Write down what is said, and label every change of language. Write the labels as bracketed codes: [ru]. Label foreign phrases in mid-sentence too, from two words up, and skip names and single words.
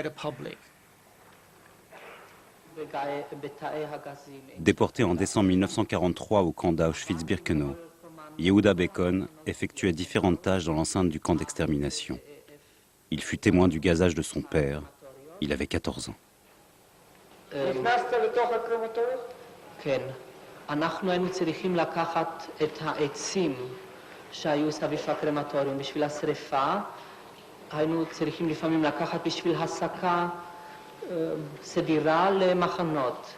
[fr] Déporté en décembre 1943 au camp d'Auschwitz-Birkenau, Yehuda Bekon effectuait différentes tâches dans l'enceinte du camp d'extermination. Il fut témoin du gazage de son père. Il avait 14 ans. [he] שהיו סביב הקרמטוריום בשביל השריפה, היינו צריכים לפעמים לקחת בשביל הסקה סדירה למחנות.